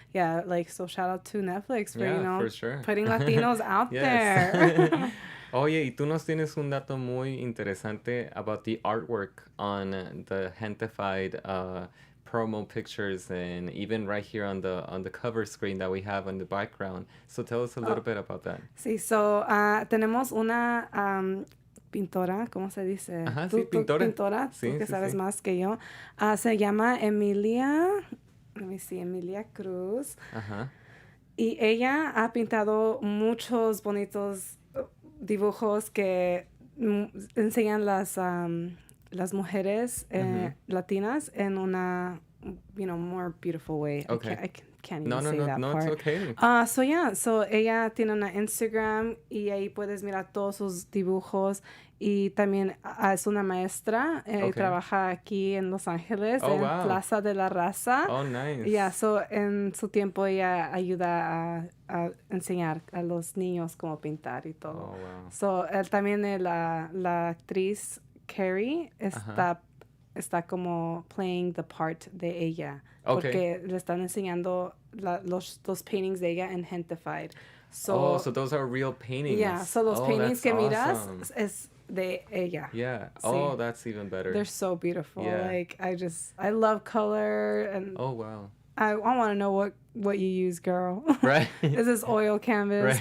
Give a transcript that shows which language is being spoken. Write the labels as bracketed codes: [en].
[en] Yeah, like, so shout out to Netflix for, you know, for sure, putting Latinos out there. [es] Oye, y tú nos tienes un dato muy interesante [en] about the artwork on the Gentefied promo pictures, and even right here on the cover screen that we have on the background. So tell us a little bit about that. [es] Sí, so tenemos una pintora, ¿cómo se dice? Ajá, sí, pintora. Sí, tú que sabes más que yo. Se llama Emilia Cruz. Ajá. Y ella ha pintado muchos bonitos dibujos que enseñan las las mujeres latinas en una, [en] more beautiful way. Okay. I can't even say that part. It's okay. [es] So ella tiene una Instagram y ahí puedes mirar todos sus dibujos y también es una maestra y trabaja aquí en Los Ángeles en [en] wow. [es] Plaza de la Raza. [en] Oh, nice. [es] Yeah, so en su tiempo ella ayuda a enseñar a los niños cómo pintar y todo. [en] Oh, wow. [es] So también la actriz Carrie está como [en] playing the part [es] de ella. [en] Okay. [es] Porque le están enseñando los paintings de ella en Gentefied. [en] So those are real paintings. [es] Yeah, so los paintings que miras [en] awesome. [es] es de ella. [en] Yeah. [es] Sí. [en] Oh, that's even better. They're so beautiful. Yeah. Like, I love color. And oh, wow. I want to know what you use, girl. Right. Is this oil canvas?